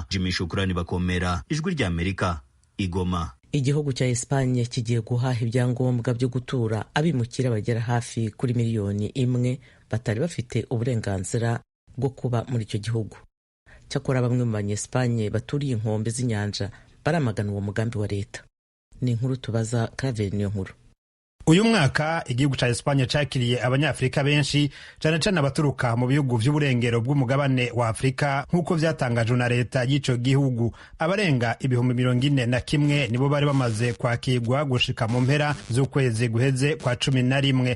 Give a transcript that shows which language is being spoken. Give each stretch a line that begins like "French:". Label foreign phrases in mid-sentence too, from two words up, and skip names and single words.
Kinyarwanda: Jimmy Shukrani Bakomera, Ijwi ry'Amerika, Igoma. Igihugu cya Espanye kigiye guhaha ibyangombwa byo gutura abimukira bagera hafi kuri 1 miliyoni batari bafite uburenganzira bwo kuba muri icyo gihugu. Cyakora bamwe mu Banyespanye baturiye inkombe z'inyanja baramagana uwo mugambi wa leta. Ni inkuru tubaza Claver niyo nkuru.
Rundi: Uyu mwaka igihugu ca Espanye cakiriye abanyafrika benshi, cyane cyane abaturuka mu bihugu vy'uburengero bw'umugabane wa Afrika, nk'uko vyatangajwe na leta y'ico gihugu. Abarenga 41,000 nibo bari bamaze kwakirwa gushika mu mpera z'ukwezi guheze kwa 11.